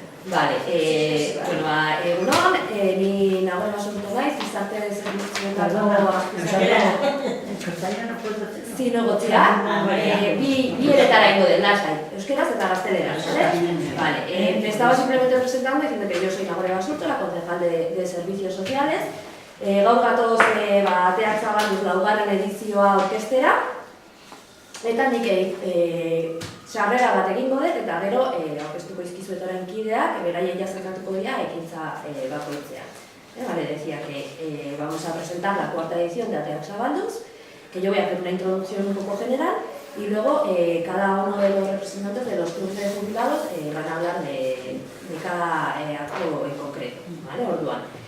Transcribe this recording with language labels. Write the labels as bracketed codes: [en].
[eu] Vale, egunon, ni nagoen basurtu naiz, izarte zerbitzuetako zinegotzia, bi eretara ingo den, lasai, euskeraz eta gazteleraz, [es] ¿vale? Me estaba simplemente presentando diciendo que yo soy Nagore Basurto, la concejal de Servicios Sociales. [eu] Gaur gatoz ateak zabalduz laugarren edizioa orkestera, eta nik sarrera bat egingo dut, eta gero aurkeztuko izkizuetaren kideak, beraien jazerkatuko dira ekintza bakoitzean. [es] Vale, decía que vamos a presentar la cuarta edición de Ateak Zabalduz, que yo voy a hacer una introducción un poco general, y luego cada uno de los representantes de los clubes de jubilados van a hablar de cada acto en concreto, ¿vale? [eu] Orduan.